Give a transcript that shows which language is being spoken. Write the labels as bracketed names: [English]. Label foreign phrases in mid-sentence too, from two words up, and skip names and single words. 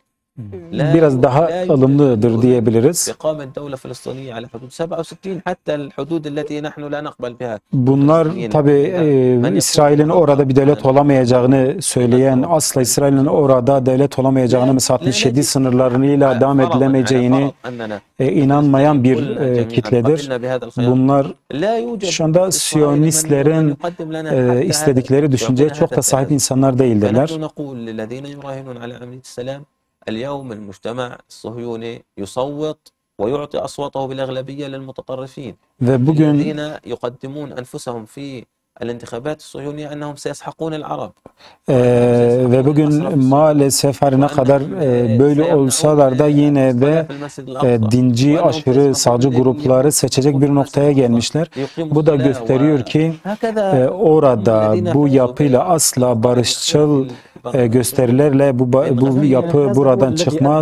[Turkish] biraz daha ılımlıdır diyebiliriz. [Arabic] إقامة دولة فلسطينية على حدود 67 حتى الحدود التي نحن لا نقبل بها. [Turkish] Bunlar tabi İsrail'in orada bir devlet olamayacağını söyleyen, asla İsrail'in orada devlet olamayacağını, mesela 67 sınırlarıyla devam edilemeyeceğini inanmayan bir kitledir. Bunlar şu anda Siyonistlerin istedikleri düşünceye çok da sahip insanlar değildirler. [Arabic] اليوم المجتمع الصهيوني يصوت ويعطي أصواته بالأغلبية للمتطرفين [Turkish] Ve bugün [Arabic] الذين يقدمون أنفسهم في الانتخابات الصهيونية أنهم سيسحقون العرب. [Turkish] Ve bugün maalesef her ne kadar böyle olsalar da yine de dinci, aşırı sağcı grupları seçecek bir noktaya gelmişler. Bu da gösteriyor ki orada bu yapıyla asla barışçıl gösterilerle bu yapı buradan çıkmaz.